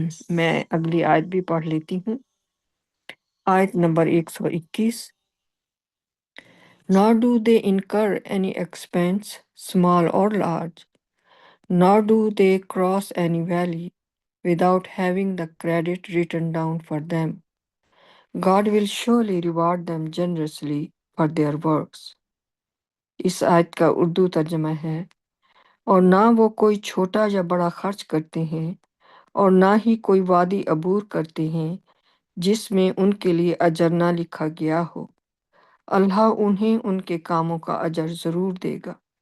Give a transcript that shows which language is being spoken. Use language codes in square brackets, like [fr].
[ur] میں اگلی آیت بھی پڑھ لیتی ہوں، آیت number 121۔ [en] Nor do they incur any expense, small or large, nor do they cross any valley without having the credit written down for them. God will surely reward them generously for their works. [ur] اس آیت کا اردو ترجمہ ہے، اور نہ وہ کوئی چھوٹا یا بڑا خرچ کرتے ہیں اور نہ ہی کوئی وادی عبور کرتے ہیں جس میں ان کے لیے اجر نہ لکھا گیا ہو، اللہ انہیں ان کے کاموں کا اجر ضرور دے گا۔